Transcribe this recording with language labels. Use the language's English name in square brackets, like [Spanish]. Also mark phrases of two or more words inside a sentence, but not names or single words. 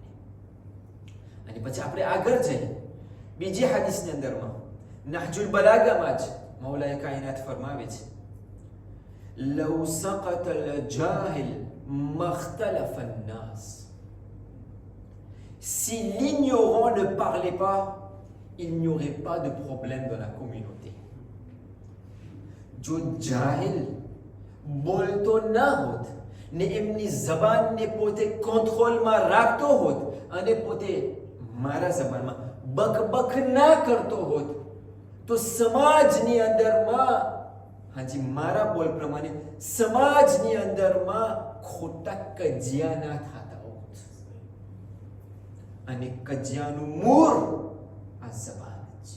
[Gujarati] અને પછી આપણે આગળ જઈએ બીજી હાદીસની અંદરમાં નહજુલ બલાગામાં જ મૌલાએ કાયનાત ફરમાવે છે [Arabic] لو سكت الجاهل ما اختلف الناس. [French] Si l'ignorant ne parlait pas, il n'y aurait pas de problème dans la communauté. [Gujarati] જો જાહેલ બોલતો ના હોત ને એમની જબાનને પોતે કંટ્રોલમાં રાખતો હોત અને પોતે મારા જબાનમાં બકબક ના કરતો હોત તો સમાજની અંદરમાં હાજી મારા બોલ પ્રમાણે સમાજની અંદરમાં ખોટા કજિયા ના થતા હોત અને કજિયાનું મૂળ આ જબાન છે.